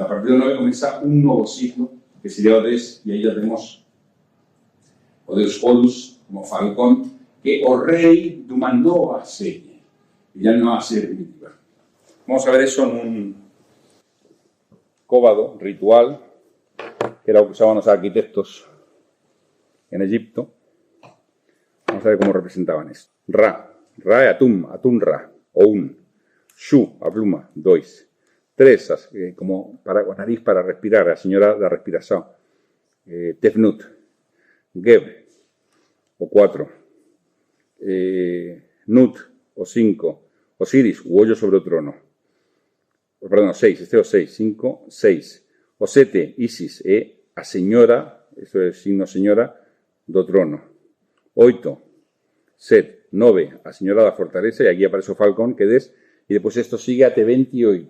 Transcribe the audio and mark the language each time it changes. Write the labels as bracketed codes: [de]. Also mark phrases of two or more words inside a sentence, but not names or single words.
[gl] A partir do 9 comienza un novo ciclo, que sería o 10, e aí já temos o Deus Horus, como Falcón, que é o rei de unha nova serie. E ya non va a ser definitiva. [es] Vamos a ver eso en un [gl] cóbado ritual, que era o que usaban os arquitectos en Egipto. [es] Vamos a ver cómo representaban esto. [gl] Ra. Ra é Atum, Atum-Ra, o un. Shu, a pluma, 2. 3, como para a nariz para respirar, a señora da respiración. Tefnut. Geb, o 4. Nut, o 5. Osiris, o ollo sobre o trono. Perdón, o 6, este é o 6. 5, 6. O 7, Isis, é a señora, isto é signo señora, do trono. 8, Set, 9, a señora da fortaleza, e aquí aparece o falcón, que des, e depois isto sigue até 28.